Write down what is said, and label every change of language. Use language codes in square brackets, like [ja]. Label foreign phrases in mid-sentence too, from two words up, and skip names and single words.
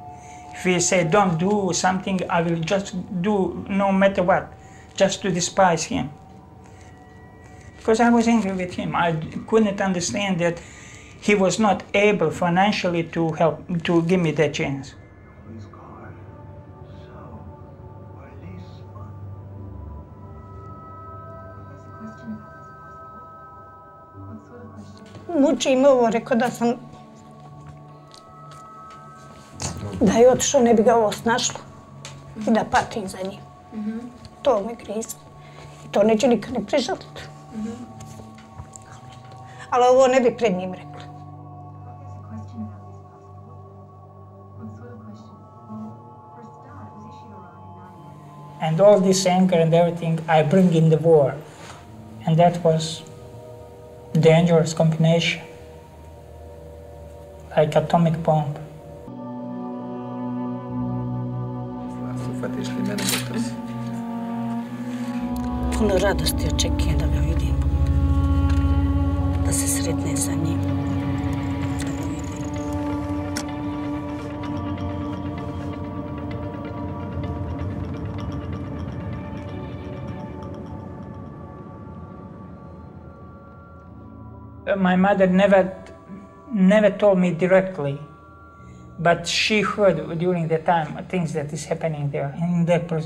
[en] If he said don't do something, I will just do no matter what, just to despise him. Because I was angry with him. I couldn't understand that he was not able financially to help, to give me that chance. [bs] Muči me ovo, rekao da je otišao, ne bi ga ovo snašlo i da patim za njim. To me grize. I to neću nikad ni prižaliti. Ali ovo ne bi pred njim rekla. [en] And all this anger and everything I bring in the war. And that was dangerous combination, like atomic bomb. [bs] Puno radosti očekujem da ga vidim, da se sretne sa njim, da ga vidim. [en] My mother never told me directly, but she heard during the time things that is happening there in that prison.